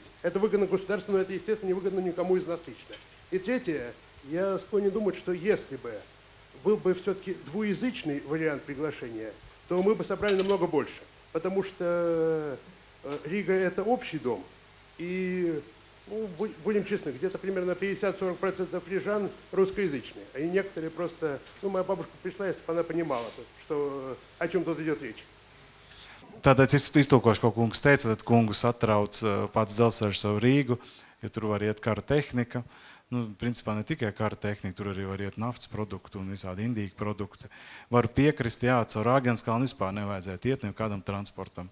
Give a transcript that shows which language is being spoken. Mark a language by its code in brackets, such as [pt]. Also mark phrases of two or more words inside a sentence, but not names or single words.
[ru] Это выгодно государству, но это, естественно, не выгодно никому из нас лично. И третье, я склонен думать, что если бы был бы все-таки двуязычный вариант приглашения, то мы бы собрали намного больше. Потому что Рига – это общий дом, и будем честны, где-то примерно 50-40% рижан русскоязычные. А некоторые просто... моя бабушка пришла, если бы она понимала, о чем тут идет речь. [lv] Tātad es iztulkošu, ko kungs teica, tad kungus satrauc pats dzelzceļš savu Rīgu, jo tur var iet kara tehnika. Principā ne tikai kara tehnika, tur arī var iet naftas produkti un visādi indīgi produkti. Varu piekrist, caur Agenskalnu vispār nevajadzētu iet nekādam transportam.